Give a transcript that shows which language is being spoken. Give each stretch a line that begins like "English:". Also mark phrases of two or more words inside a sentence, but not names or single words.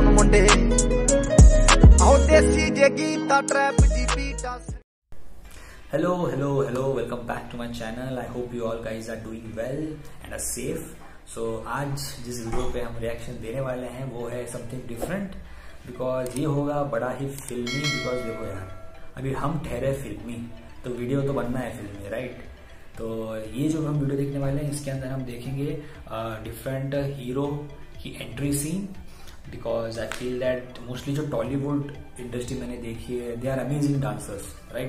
English: मुंडे आओ देसी जे गीता ट्रैप जी बीटा। Hello, welcome back to my channel. I hope you all guys are doing well and are safe.
Hindi: So आज जिस वीडियो पे हम रिएक्शन देने वाले हैं वो है
English: something different,
Hindi: बिकॉज ये होगा बड़ा ही फिल्मी। बिकॉज देखो यार, अभी हम ठहरे फिल्मी तो वीडियो तो बनना है फिल्मी, राइट? तो ये जो हम वीडियो देखने वाले हैं इसके अंदर हम देखेंगे
English: different hero
Hindi: की
English: entry scene, because I feel that mostly
Hindi: जो
English: Tollywood industry
Hindi: मैंने देखी है
English: they are amazing dancers, right?